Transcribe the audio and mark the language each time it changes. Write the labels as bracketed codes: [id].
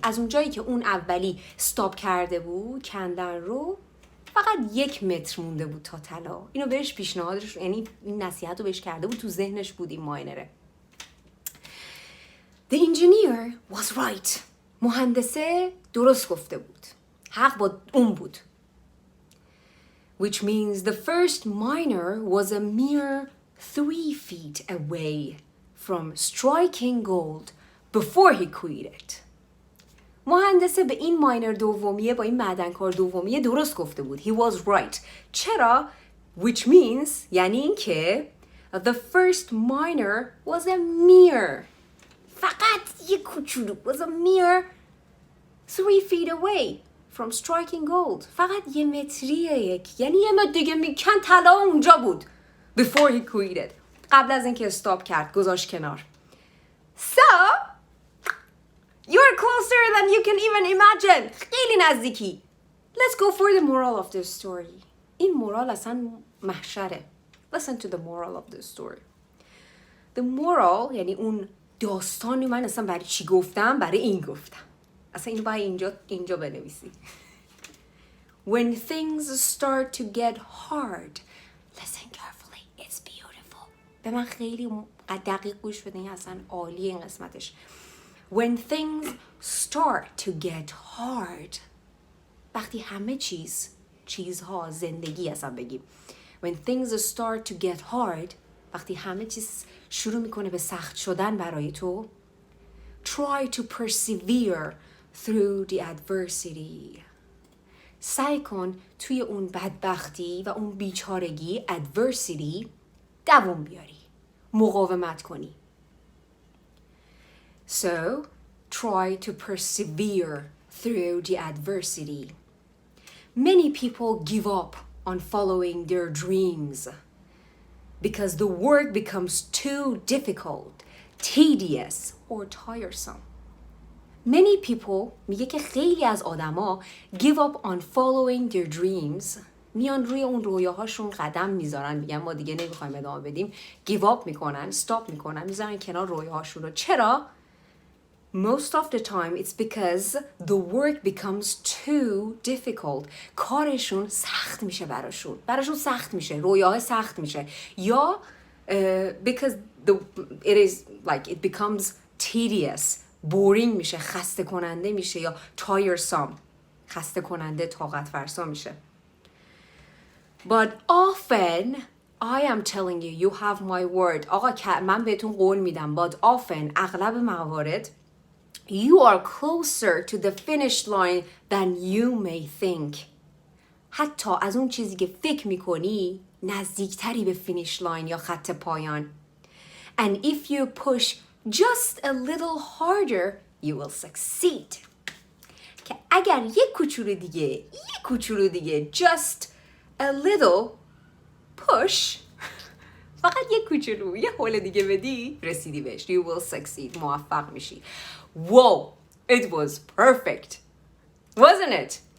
[fa] از اونجایی که اون اولی استاپ کرده بود کندن رو, فقط 1 متر مونده بود تا طلا. اینو بهش پیشنهادش, یعنی این نصیحت رو بهش کرده بود, تو ذهنش بود این ماینره. [en] The engineer was right. [fa] مهندسه درست گفته بود, حق با اون بود. [en] Which means the first miner was a mere 3 feet away from striking gold before he quit it. [fa] مهندسه به این ماینر دومیه، با این معدنکار دومیه درست گفته بود. [en] He was right. چرا؟ Which means [fa] یعنی این که [en] the first minor was a mere. [fa] فقط یک کوچولو [en] was a mere 3 feet away from striking gold. [fa] فقط 1 متریه، یعنی 1 متر دیگه میکن طلا اونجا بود. [en] Before he quitted. [fa] قبل از اینکه استاپ کرد، گذاشت کنار. [en] So you're closer than you can even imagine. [fa] خیلی نزدیکی. [en] Let's go for the moral of this story. [fa] این مورال اصلا محشره. [en] Listen to the moral of this story. [fa] The moral یعنی اون داستانی من اصلا برای چی گفتم؟ برای این گفتم. اصلا اینو باید اینجا بنویسی. [en] When things start to get hard, listen carefully. It's beautiful. [fa] به من خیلی دقیق گوش بده، این اصلا عالیه این قسمتش. [en] When things start to get hard. [fa] وقتی همه چیزها زندگی اصلا بگیم. [en] When things start to get hard. [fa] وقتی همه چیز شروع میکنه به سخت شدن برای تو. [en] Try to persevere through the adversity. [fa] سعی کن توی اون بدبختی و اون بیچارگی adversity دوام بیاری. مقاومت کنی. [en] So, try to persevere through the adversity. Many people give up on following their dreams because the work becomes too difficult, tedious, or tiresome. Many people [fa] میگه که خیلی از آدما [en] give up on following their dreams. [fa] میان روی اون رویاهاشون قدم میذارن، میگن ما دیگه نمیخوایم ادامه بدیم. give up میکنن، stop میکنن، میذارن کنار رویاهاشون رو. [en] چرا؟ Most of the time it's because the work becomes too difficult. [fa] کارشون سخت میشه براشون سخت میشه، رویاه سخت میشه. [en] یا because it is like it becomes tedious. [fa] boring میشه، خسته کننده میشه، یا tiresome خسته کننده، طاقت فرسا میشه. [en] But often I am telling you, you have my word. [fa] آقا من بهتون قول میدم. [en] But often [fa] اغلب موارد [en] you are closer to the finish line than you may think. [fa] حتی از اون چیزی که فکر میکنی نزدیکتری به فینیش لاین یا خط پایان. [en] And if you push just a little harder, you will succeed. [fa] که اگر یک کوچولو دیگه [en] just a little push [fa] فقط یک کوچولو یه حول دیگه بدی رسیدی بهش. [en] You will succeed. [fa] موفق میشی. [en] Whoa, it was perfect. Wasn't it?